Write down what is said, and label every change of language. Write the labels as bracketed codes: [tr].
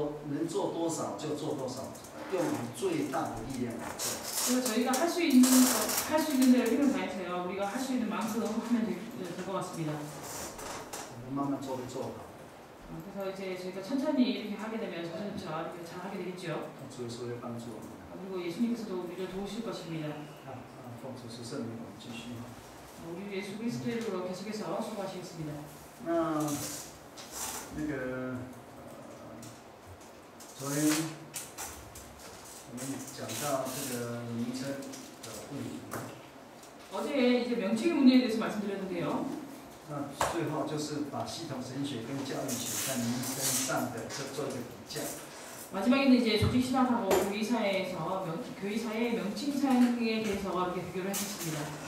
[zh] 能做多少就做多少，用你最大的力量来做。 [ko] 그래서 저희가 할 수 있는 대로 힘을 다해서요. 우리가 할 수 있는 만큼 하면 될 것 같습니다. [zh] 我们慢慢做会做好。 [ko] 그래서 이제 저희가 천천히 이렇게 하게 되면 점점 이렇게 잘 하게 되겠죠. [zh] 主耶稣会帮助我们。 [ko] 그리고 예수님께서도 우리를 도우실 것입니다. [zh] 奉主是圣名，我们继续。 [ko] 우리 예수 그리스도의 이름으로 계속해서 수고하시겠습니다. [zh] 那个昨天我们讲到这个名称的问题， [ko] 어제 이제 명칭의 문제에 대해서 말씀드렸는데요. [zh] 那最后就是把系统神学跟教育学在名称上的做一个比较。 [ko] 마지막에는 이제 조직 신학하고 교의사의 명칭상에 대해서 이렇게 비교를 했습니다.